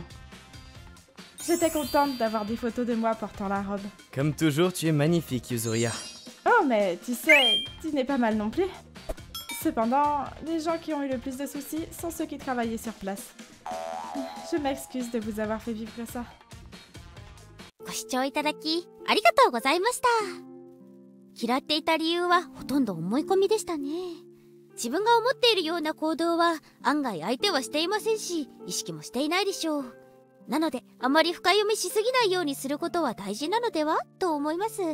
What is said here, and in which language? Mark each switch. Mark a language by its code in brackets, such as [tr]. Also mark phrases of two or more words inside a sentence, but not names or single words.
[fr] J'étais contente d'avoir des photos de moi portant la robe. Comme toujours, tu es magnifique, Yuzuriha. Oh, mais tu sais, tu n'es pas mal non plus. Cependant, les gens qui ont eu le plus de soucis sont ceux qui travaillaient sur place. Je m'excuse de vous avoir fait vivre ça. [ja] ご視聴いただきありがとうございました。嫌っていた理由はほとんど思い込みでしたね。自分が思っているような行動は案外相手はしていませんし、意識もしていないでしょう。なのであまり深読みしすぎないようにすることは大事なのではと思います。